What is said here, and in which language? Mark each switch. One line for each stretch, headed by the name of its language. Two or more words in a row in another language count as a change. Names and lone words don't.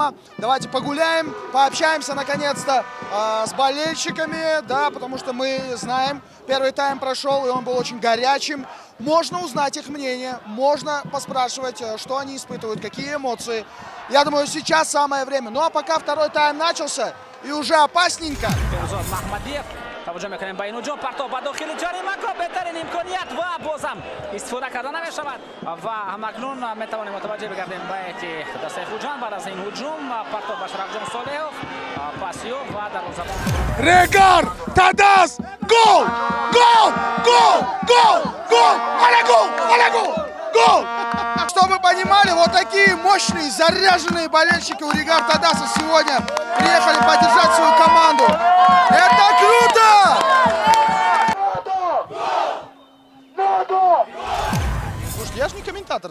Russian: Давайте погуляем, пообщаемся наконец-то с болельщиками, да, потому что мы знаем, первый тайм прошел, и он был очень горячим. Можно узнать их мнение, можно поспрашивать, что они испытывают, какие эмоции. Я думаю, сейчас самое время. Ну а пока второй тайм начался, и уже опасненько.
Tajik: توجه میکنیم به اینجا پرتاب به داخل جریمه بهترین امکانیت و بازم استفاده کردن نمیشود و همکنون میتوانیم متوجه بگردیم به اینکه دسته خوجان بعد از این هجوم پرتاب به شرفجان صالحov پاسیو و دروازه‌بان
Russian: Ригар Тадас, гол, гол, гол, гол, гол, гол, гол. Чтобы вы понимали, вот такие мощные, заряженные болельщики у Ригар Тадаса сегодня приехали поддержать свою команду. Это круто! Слушайте, я же не комментатор.